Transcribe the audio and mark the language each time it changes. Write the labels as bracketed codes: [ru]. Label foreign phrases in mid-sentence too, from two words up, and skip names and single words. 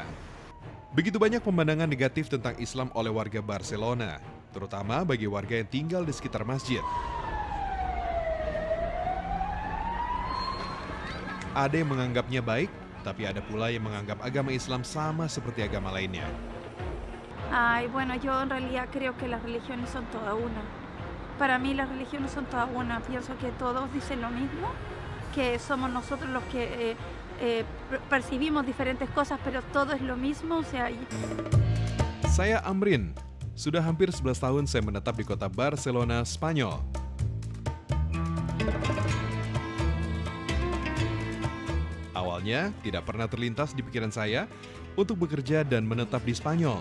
[id] Begitu banyak pemandangan negatif tentang Islam oleh warga Barcelona, terutama bagi warga yang tinggal di sekitar masjid. Ada yang menganggapnya baik, tapi ada pula yang menganggap agama Islam sama seperti agama lainnya. [es] Ay, bueno, yo en realidad creo que las religiones son todas una. Para mí las religiones son todas una. Pienso que todos dicen lo mismo, que somos nosotros los que percibimos diferentes cosas, pero todo es lo mismo. O sea. [id] Saya Amrin. Sudah hampir 11 tahun saya menetap di kota Barcelona, Spanyol. Awalnya tidak pernah terlintas di pikiran saya untuk bekerja dan menetap di Spanyol.